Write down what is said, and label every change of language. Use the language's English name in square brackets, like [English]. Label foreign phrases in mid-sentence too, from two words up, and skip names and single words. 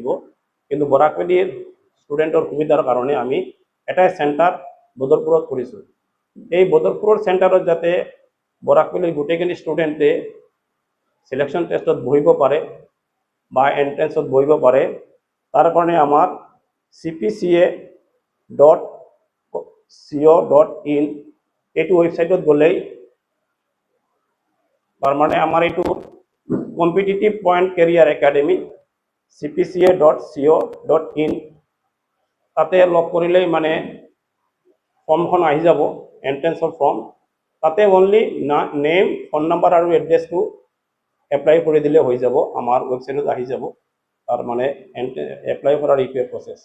[Assamese] কিন্তু বৰাকপুলিৰ ষ্টুডেণ্টৰ সুবিধাৰ কাৰণে আমি এটাই চেণ্টাৰ বদৰপুৰত কৰিছোঁ। এই বদৰপুৰৰ চেণ্টাৰত যাতে বৰাকপুলিৰ গোটেইখিনি ষ্টুডেণ্টে [English] selection test [Assamese] বহিব পাৰে বা এণ্ট্ৰেন্সত বহিব পাৰে, তাৰ কাৰণে আমাৰ cpca.co.in এইটো ৱেবছাইটত গ'লেই তাৰ মানে আমাৰ এইটো কম্পিটিটিভ পয়েন্ট কেরিয়ার একাডেমি cpca.co.in তাতে লগ কৰিলেই মানে ফৰ্মখন আহি যাব, এন্ট্ৰেন্সৰ ফৰ্ম। তাতে [English] only name, phone number [Assamese] আৰু এড্ৰেছটো এপ্লাই কৰি দিলে হৈ যাব, আমাৰ ৱেবছাইটত আহি যাব। তাৰ মানে এপ্লাই কৰাৰ এইটোৱে প্ৰচেছ।